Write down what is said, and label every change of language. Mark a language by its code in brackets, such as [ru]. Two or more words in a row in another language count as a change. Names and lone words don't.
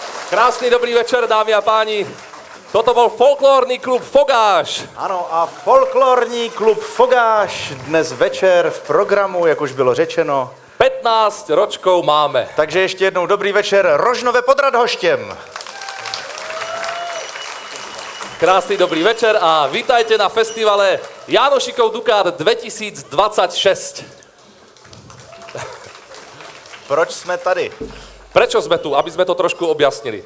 [sk] Krásny dobrý večer, dámy a páni. Toto bol folklórny klub Fogáš. [cs] Ano, a folklorní klub Fogáš dnes večer v programu, jak už bylo řečeno. [sk] 15 ročkov máme. [cs] Takže ještě jednou dobrý večer Rožnove pod Radhoštěm. [sk] Krásny dobrý večer a vítajte na festivale Jánošikov Dukát 2026. [cs] Proč jsme tady? [sk] Prečo sme tu? Aby sme to trošku objasnili.